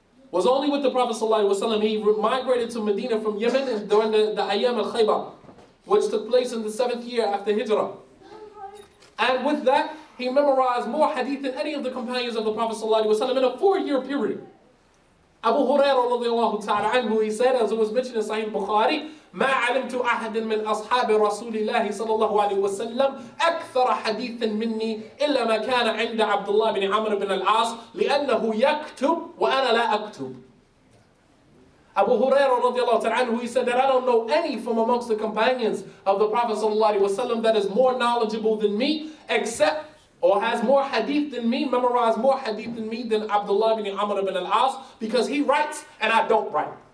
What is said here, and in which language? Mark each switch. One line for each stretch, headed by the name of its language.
English: Was only with the Prophet ﷺ. He migrated to Medina from Yemen during the Ayyam al-Khaybar, which took place in the 7th year after Hijrah. And with that, he memorized more hadith than any of the companions of the Prophet ﷺ in a 4-year period. Abu Hurairah radiallahu ta'ala anhu, he said, as it was mentioned in Sahih Bukhari,
Arabic: ما علمت أحد من أصحاب رسول الله صلى الله عليه وسلم أكثر حديثا مني إلا ما كان عند عبد الله بن عمرو بن العاص لأنه يكتب وأنا لا أكتب.
English: Abu Hurairah radiallahu ta'ala anhu, he said that I don't know any from amongst the companions of the Prophet sallallahu alaihi wasallam that is more knowledgeable than me, except or has more hadith than me, memorized more hadith than me than Abdullah bin Amr bin al-As, because he writes and I don't write.